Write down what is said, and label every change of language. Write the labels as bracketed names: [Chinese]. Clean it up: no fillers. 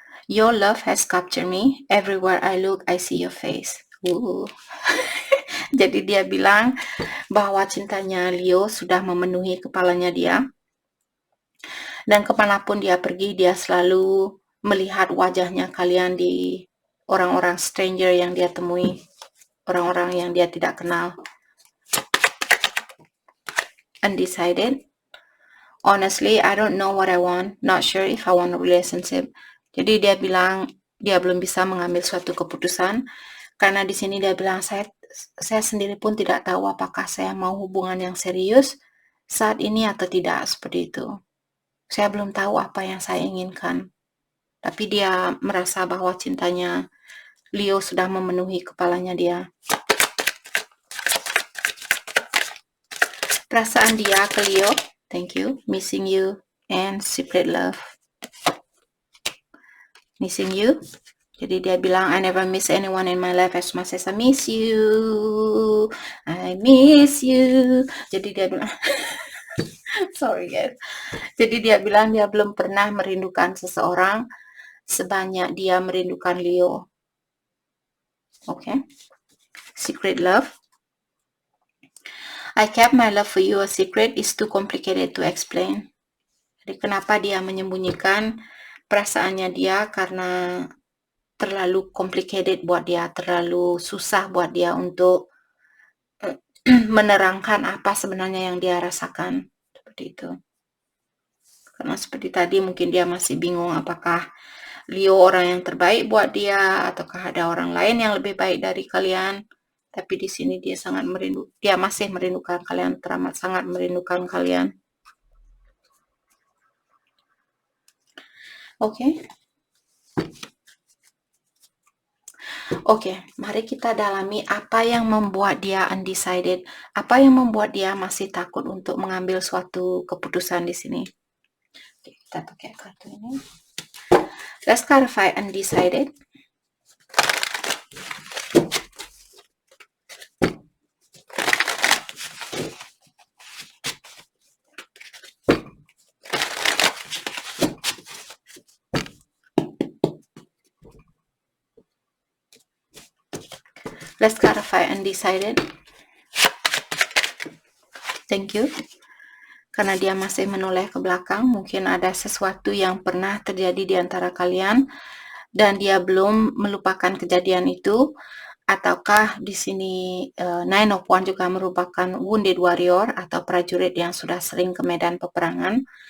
[English] Your love has captured me. Everywhere I look, I see your face. [Indonesian] Jadi dia bilang bahwa cintanya Leo sudah memenuhi kepalanya dia. Dan kemanapun dia pergi, dia selalu melihat wajahnya kalian di orang-orang stranger yang dia temui. Orang-orang yang dia tidak kenal. [English] Undecided. Honestly, I don't know what I want. Not sure if I want a relationship. [Indonesian] Jadi dia bilang dia belum bisa mengambil suatu keputusan karena di sini dia bilang saya sendiri pun tidak tahu apakah saya mau hubungan yang serius saat ini atau tidak, seperti itu. Saya belum tahu apa yang saya inginkan. Tapi dia merasa bahwa cintanya Leo sudah memenuhi kepalanya dia. Perasaan dia ke Leo, [English] thank you, missing you and secret love. Missing you. [Indonesian] Jadi dia bilang, [English] I never miss anyone in my life as much as I miss you. I miss you. [Indonesian] Jadi dia bilang, [English] sorry guys. [Indonesian] Jadi dia bilang dia belum pernah merindukan seseorang sebanyak dia merindukan Leo. [English] Okay. Secret love. I kept my love for you a secret. It's too complicated to explain. [Indonesian] Jadi kenapa dia menyembunyikan perasaannya dia, karena terlalu complicated buat dia, terlalu susah buat dia untuk menerangkan apa sebenarnya yang dia rasakan. Seperti itu. Karena seperti tadi mungkin dia masih bingung apakah Leo orang yang terbaik buat dia ataukah ada orang lain yang lebih baik dari kalian. Tapi di sini dia masih merindukan kalian, teramat sangat merindukan kalian. Oke. Oke, mari kita dalami apa yang membuat dia undecided, apa yang membuat dia masih takut untuk mengambil suatu keputusan di sini. Oke, kita pakai kartu ini. [English] Let's clarify undecided. Let's clarify undecided. Thank you. [Indonesian] Karena dia masih menoleh ke belakang, mungkin ada sesuatu yang pernah terjadi di antara kalian dan dia belum melupakan kejadian itu. Ataukah di sini Nine of Wands juga merupakan [English] wounded warrior [Indonesian] atau prajurit yang sudah sering ke medan peperangan.